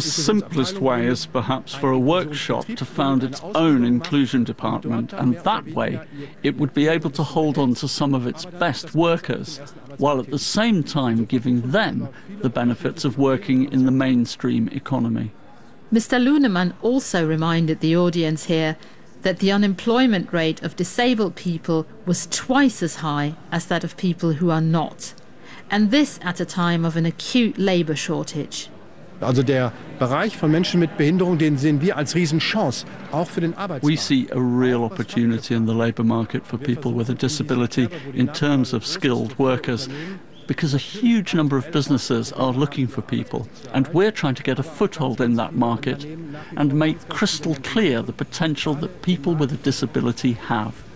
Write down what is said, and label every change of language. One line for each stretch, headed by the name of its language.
English: simplest way is perhaps for a workshop to found its own inclusion department, and that way it would be able to hold on to some of its best workers, while at the same time giving them the benefits of working in the mainstream economy. Mr. Lunemann also reminded the audience here that the unemployment rate of disabled people was twice as high as that of people who are not. And this at a time of an acute labor shortage.
German: Also der Bereich von Menschen mit Behinderung, den sehen wir als Riesenchance, auch für den Arbeitsmarkt.
English: We see a real opportunity in the labor market for people with a disability in terms of skilled workers, because a huge number of businesses are looking for people, and we're trying to get a foothold in that market and make crystal clear the potential that people with a disability have.